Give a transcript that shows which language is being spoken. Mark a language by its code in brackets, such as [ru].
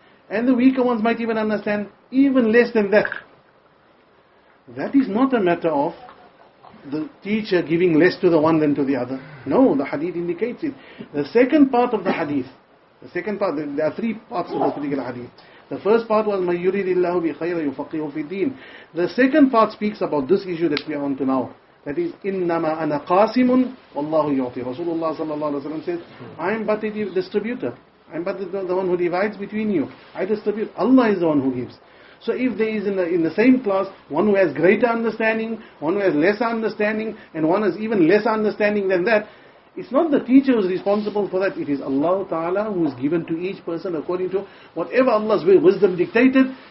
[en] And the weaker ones might even understand even less than that. That is not a matter of the teacher giving less to the one than to the other. No, the hadith indicates it. The second part of the hadith, there are three parts of this particular hadith. [ar] The first part was مَن يُرِدِ اللَّهُ بِخَيْرًا يُفَقِّهُ فِي الدِّينِ. [en] The second part speaks about this issue that we are on to now. [ar] That is, إِنَّمَا أَنَا قَاسِمٌ وَاللَّهُ يُعْطِي. [en] Rasulullah sallallahu alaihi wasallam says, I am but a distributor. I am but the one who divides between you. I distribute. Allah is the one who gives. So if there is in the same class one who has greater understanding, one who has lesser understanding, and one has even lesser understanding than that, it's not the teacher who is responsible for that. It is Allah Ta'ala who is given to each person according to whatever Allah's wisdom dictated.